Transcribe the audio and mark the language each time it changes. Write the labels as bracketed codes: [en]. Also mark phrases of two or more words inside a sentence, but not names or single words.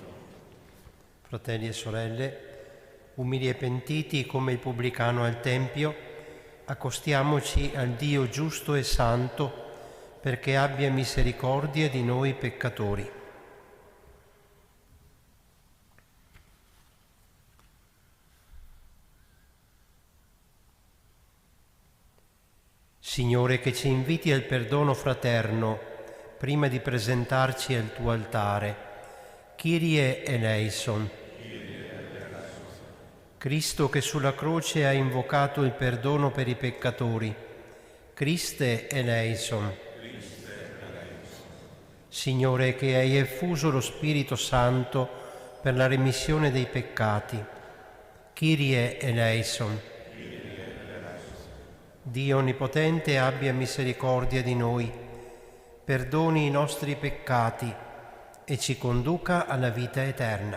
[it] Fratelli e sorelle, umili e pentiti come il pubblicano al Tempio, accostiamoci al Dio giusto e santo perché abbia misericordia di noi peccatori. Signore, che ci inviti al perdono fraterno prima di presentarci al tuo altare. [el] Kyrie eleison. [it] Cristo che sulla croce ha invocato il perdono per i peccatori. [el] Christe eleison. [it] Signore, che hai effuso lo Spirito Santo per la remissione dei peccati. [el] Kyrie eleison. [it] Dio Onnipotente abbia misericordia di noi, perdoni i nostri peccati e ci conduca alla vita eterna.